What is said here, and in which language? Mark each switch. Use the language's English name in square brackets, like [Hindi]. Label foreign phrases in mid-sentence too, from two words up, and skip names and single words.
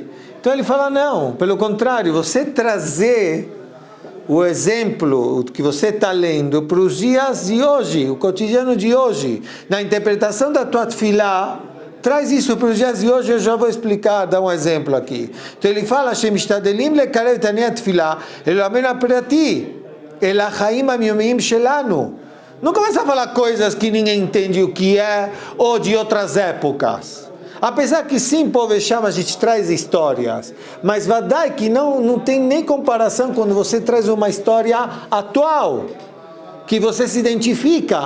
[Portuguese] Então, ele fala, não. Pelo contrário, você trazer o exemplo que você está lendo para os dias de hoje, o cotidiano de hoje, na interpretação da tua tefilá, traz isso para os dias de hoje, eu já vou explicar, dar um exemplo aqui. Então ele fala, [Hebrew] שמשתדלים לקרב ענייני תפילה לעולמנו הפרטי אל החיים היומיומיים שלנו. [Portuguese] Não começa a falar coisas que ninguém entende o que é, ou de outras épocas. Apesar que sim, povo chama, a gente traz histórias, mas vadai que não tem nem comparação quando você traz uma história atual, que você se identifica.